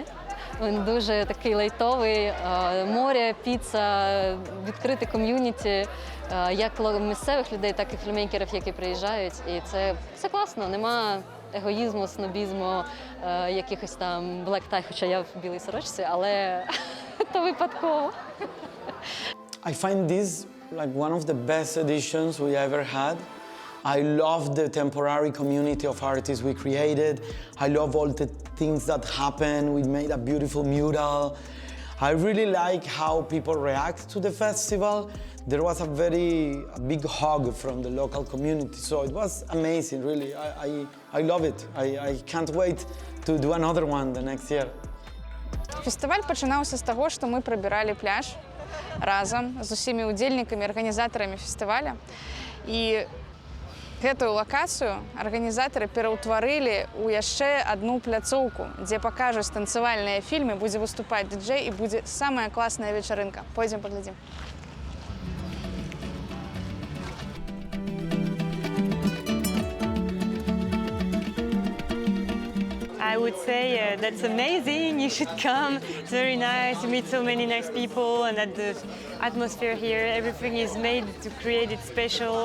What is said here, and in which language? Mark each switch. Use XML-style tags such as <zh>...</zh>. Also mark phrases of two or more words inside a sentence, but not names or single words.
<uk>Він дуже такий лайтовий, море, піца, відкрите ком'юніті, як місцевих людей, так і фільммейкерів, які приїжджають. І це все класно, нема егоїзму, снобізму, якихось там</uk> <en>black tie,</en> <uk>хоча я в білій сорочці, але то випадково.</uk> <en>I find this like one of the best editions we ever had. I love the temporary community of artists we created. I love all the things that happen. We made a beautiful mural. I really like how people react to the festival. There was a big hug from the local community, so it was amazing, really. I love it. I can't wait to do another one the next year.</en> <be>Фестываль пачынаўся з таго, што мы прабіралі пляж разам з усімі удзельнікамі, арганізатарамі фестываля. І гэтую лакацыю арганізатары пераўтварылі ў яшчэ адну пляцоўку, дзе пакажуць танцавальныя фільмы, будзе выступаць дыджэй і будзе самая класная вечарынка. Пойдзем паглядзім.</be> <en>I would say that's amazing, you should come. It's very nice, you meet so many nice people, and that the atmosphere here, everything is made to create it special.</en>